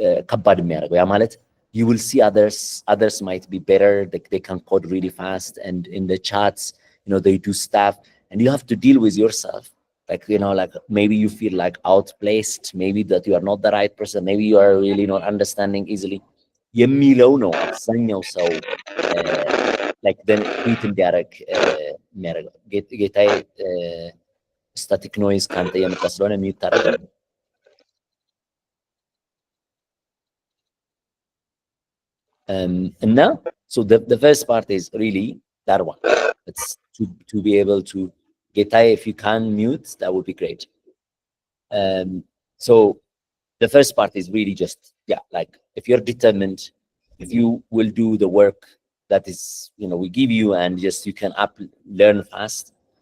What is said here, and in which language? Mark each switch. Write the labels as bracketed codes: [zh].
[am] ከባድ የሚያደርገው ያ ማለት [en] you will see others might be better, they can code really fast, and in the chats, they do stuff, and you have to deal with yourself. Like, like maybe you feel like outplaced, maybe that you are not the right person, maybe you are really not understanding easily. [am] የሚለው ነው አብዛኛው ሰው [en] like then quit [am] እንዲያደርግ የሚያደርገው። ጌታዬ ስታቲክ ኖይዝ ከአንተ እየመጣ ስለሆነ ሚዩት ታደርጋለህ። [en] And now, so the first part is really that one. It's to be able to get, if you can mute, that would be great. So the first part is really just, like, if you're determined, if you will do the work that is, we give you, and just you can learn fast.